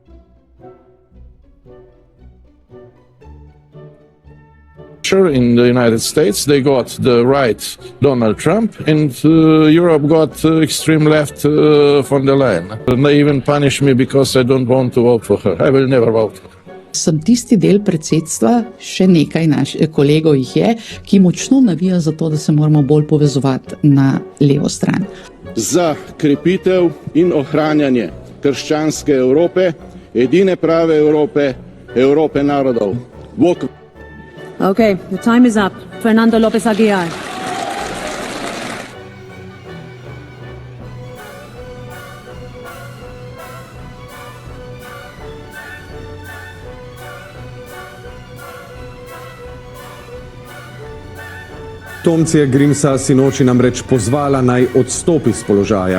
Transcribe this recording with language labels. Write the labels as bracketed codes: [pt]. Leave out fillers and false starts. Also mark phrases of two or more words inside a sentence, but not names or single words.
[en] In the United States, they got the right Donald Trump, and Europe got extreme left von der Leyen. They even punish me because I don't want to vote for her. I will never vote. [sl] Sem tisti del predsedstva, še nekaj naših kolegov jih je, ki močno navija za to, da se moramo bolj povezovati na levo stran. Za krepitev in ohranjanje krščanske Evrope, edine prave Evrope, Evrope narodov. Bog. [en] Okay, the time is up. Fernando López Aguilar. [sl] Tomcija Grimsa sinoči namreč pozvala naj odstopi z položaja.